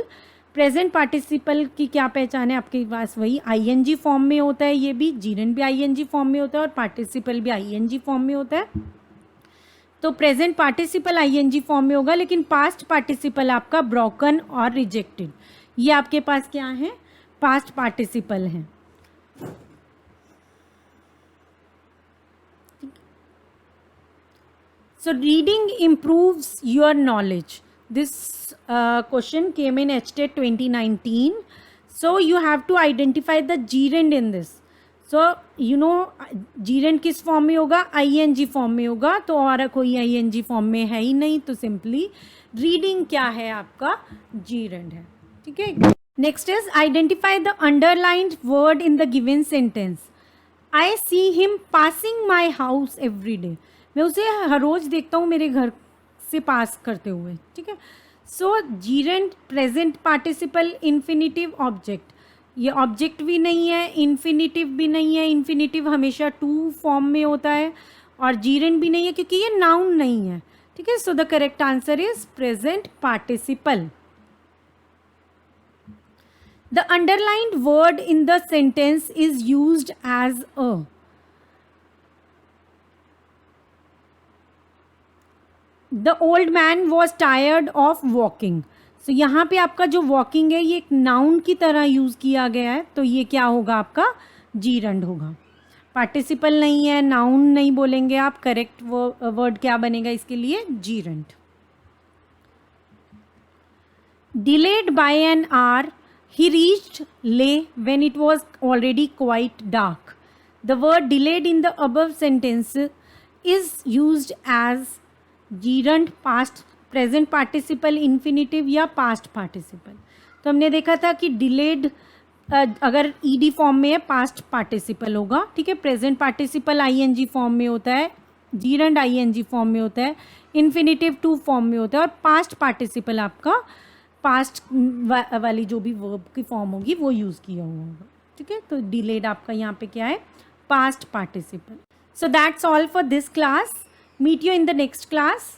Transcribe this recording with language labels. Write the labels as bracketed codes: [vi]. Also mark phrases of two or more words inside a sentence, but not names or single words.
[en] present participle [hi] की क्या पहचान है, आपके पास वही [en] ing form [hi] में होता है, ये भी जीरंड भी [en] ing form [hi] में होता है और पार्टिसिपल भी [en] ing form [hi] में होता है। तो [en] present participle ing form [hi] में होगा, लेकिन [en] past participle [hi] आपका ब्रोकन और रिजेक्टेड, ये आपके पास क्या है, [en] past participle [hi] हैं। [en] So reading improves your knowledge. This question came in HTET 2019. So you have to identify the gerund in this. So you know gerund [hi] किस फॉर्म में होगा, [en] ing form [hi] में होगा, तो और कोई [en] ing form [hi] में है ही नहीं, तो [en] simply reading [hi] क्या है आपका, gerund है। ठीक है, [en] next is identify the underlined word in the given sentence. I see him passing my house every day, [hi] मैं उसे हर रोज़ देखता हूँ मेरे घर से पास करते हुए। ठीक है, [en] so gerund present participle infinitive object, [hi] ये ऑब्जेक्ट भी नहीं है, इन्फिनिटिव भी नहीं है, इन्फिनिटिव हमेशा [en] to form [hi] में होता है, और जीरंड भी नहीं है क्योंकि ये नाउन नहीं है। ठीक है, [en] so the correct answer is present participle. The underlined word in the sentence is used as a. The old man was tired of walking. So [hi] यहाँ पे आपका जो walking है ये एक noun की तरह यूज़ किया गया है, तो ये क्या होगा आपका, gerund होगा। पार्टिसिपल नहीं है, नाउन नहीं बोलेंगे आप, [en] correct word [hi] क्या बनेगा इसके लिए, gerund। [en] Delayed by an hour, he reached Leh when it was already quite dark. The word delayed in the above sentence is used as gerund, past, present participle, infinitive या past participle। [hi] तो हमने देखा था कि delayed अगर [en] ed form [hi] में है [en] past participle [hi] होगा। ठीक है, [en] present participle ing form [hi] में होता है, [en] gerund ing form [hi] में होता है, [en] infinitive to form [hi] में होता है, और [en] past participle [hi] आपका पास्ट वाली जो भी वर्ब की फॉर्म होगी वो यूज़ किया हुआ होगा। ठीक है, तो डिलेड आपका यहाँ पे क्या है, [en] past participle. so that's all for this class, meet you in the next class.